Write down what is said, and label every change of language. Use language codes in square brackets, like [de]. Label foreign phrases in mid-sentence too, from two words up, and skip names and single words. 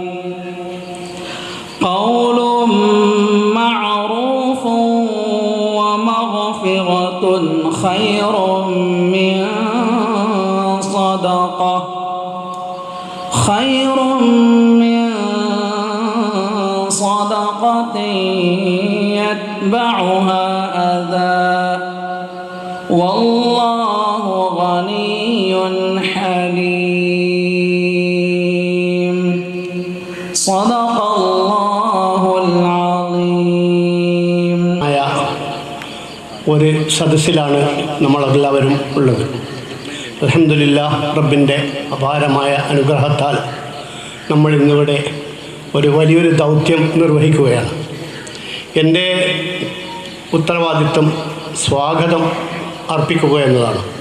[ar] قول معروف ومغفرة خير من صدقة يتبعها أذى والله غني حليم. صدق الله العظيم. [ml] ഒരു സദസ്സിലാണ് നമ്മളെല്ലാവരും ഉള്ളത്. അൽഹംദുലില്ലാഹ്, റബ്ബിൻ്റെ അപാരമായ അനുഗ്രഹത്താൽ നമ്മൾ ഇന്നിവിടെ ഒരു വലിയൊരു ദൗത്യം നിർവഹിക്കുകയാണ്. എൻ്റെ ഉത്തരവാദിത്വം സ്വാഗതം അർപ്പിക്കുക എന്നതാണ്.